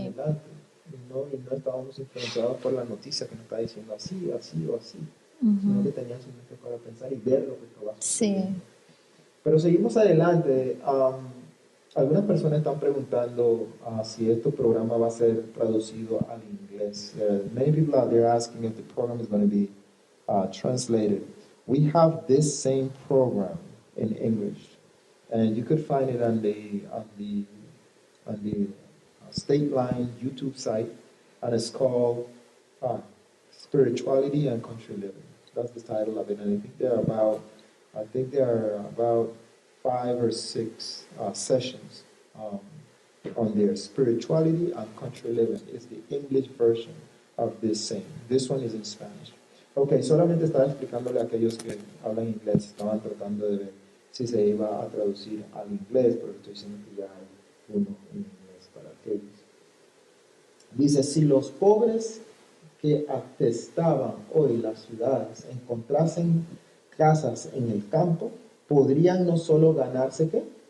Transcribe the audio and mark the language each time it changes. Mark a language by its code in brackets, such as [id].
[es] adelante y no estábamos influenciados por la noticia que nos está diciendo así, así o así, sino Ujú. que tenían su mente para pensar y ver lo que estaba Sí. sucediendo. Pero seguimos adelante. Algunas personas están preguntando si este programa va a ser traducido al inglés. [en] Many people out there asking if the program is going to be translated. We have this same program in English, and you could find it on the State Line YouTube site, and it's called Spirituality and Country Living. That's the title of it, and I think there are about 5 or 6 sessions on their spirituality and country living. It's the English version of this saying. This one is in Spanish. [es] Ok, solamente estaba explicándole a aquellos que hablan inglés, estaban tratando de ver si se iba a traducir al inglés, pero estoy diciendo que ya hay uno en inglés para aquellos. Dice, si los pobres que atestaban hoy las ciudades encontrasen casas en el campo, podrían no solo ganarse ¿qué?